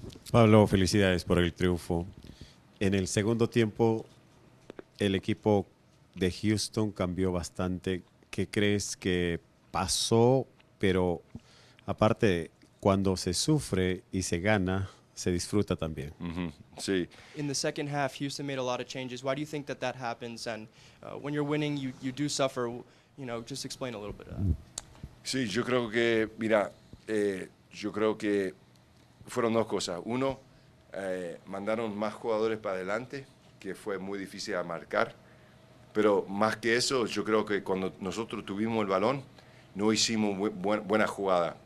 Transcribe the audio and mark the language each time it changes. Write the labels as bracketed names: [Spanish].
[Spanish] Pablo, felicidades por el triunfo. En el segundo tiempo, el equipo de Houston cambió bastante. ¿Qué crees que pasó? Pero aparte, cuando se sufre y se gana, se disfruta también. Sí. [English] In the second half, Houston made a lot of changes. Why do you think that that happens? And when you're winning, you do suffer. You know, just explain a little bit of that. [Spanish] Sí, yo creo que, mira, yo creo que fueron dos cosas. Uno, mandaron más jugadores para adelante, que fue muy difícil a marcar. Pero más que eso, yo creo que cuando nosotros tuvimos el balón, no hicimos buena jugada.